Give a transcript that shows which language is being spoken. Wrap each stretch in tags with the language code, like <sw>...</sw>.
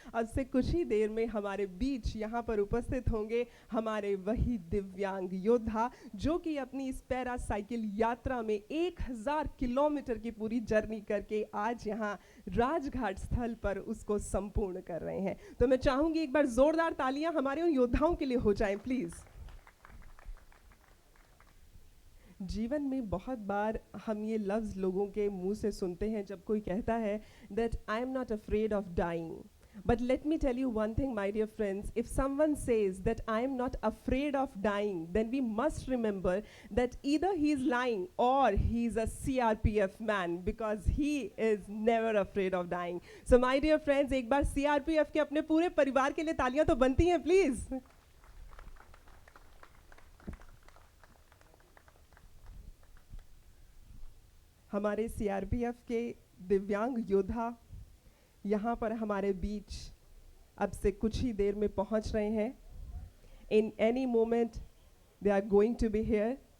<hi>अब से कुछ ही देर में हमारे बीच यहाँ पर उपस्थित होंगे हमारे वही दिव्यांग योद्धा जो कि अपनी इस पैरासाइकिल यात्रा में 1000 किलोमीटर की पूरी जर्नी करके आज यहाँ राजघाट स्थल पर उसको संपूर्ण कर रहे हैं। तो मैं चाहूंगी एक बार जोरदार तालियां हमारे उन योद्धाओं के लिए हो जाएं प्लीज। जीवन में बहुत बार हम ये लफ्ज लोगों के मुंह से सुनते हैं जब कोई कहता है</hi> <en>that I am not afraid of dying. But let me tell you one thing, my dear friends, if someone says that I am not afraid of dying, then we must remember that either he is lying or he is a CRPF man, because he is never afraid of dying. So my dear friends,</en> <hi>एक बार CRPF के अपने पूरे परिवार के लिए तालियां तो बनती हैं प्लीज। हमारे CRPF के दिव्यांग योद्धा यहाँ पर हमारे बीच अब से कुछ ही देर में पहुँच रहे हैं।</hi> <en>In any moment they are going to be here.</en>